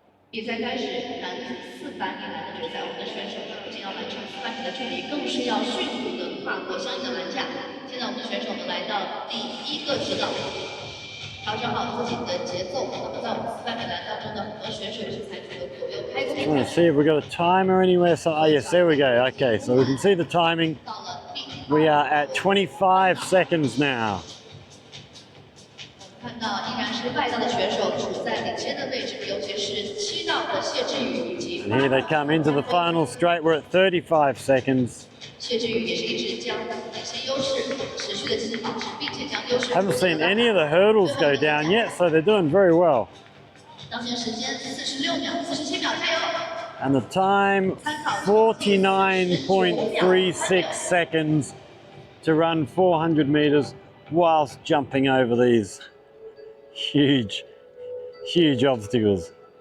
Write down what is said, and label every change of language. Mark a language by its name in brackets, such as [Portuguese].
[Chinese] 比赛开始，男子400米栏的决赛，我们的选手呢不仅要完成400米的距离，更是要迅速的跨过相应的栏架。现在我们的选手们来到第1个直道，调整好自己的节奏。那么在我们400米栏当中呢，很多选手是采取了左右开弓。 [English] I'm gonna see if we got a timer anywhere. So, oh yes, there we go. Okay, so we can see the timing. We are at 25 seconds now. [Chinese] 看到依然是外道的选手处在领先的位置，尤其是7道的谢志宇以及。 [English] And here they come into the final straight. We're at 35 seconds. [Chinese] 谢志宇也是一直将领先优势持续的进行保持，并且将优势。 [English] Haven't seen any of the hurdles go down yet, so they're doing very well. [Chinese] 当前时间46秒、47秒，加油！ [English] And the time 49.36 seconds to run 400 meters whilst jumping over these huge obstacles.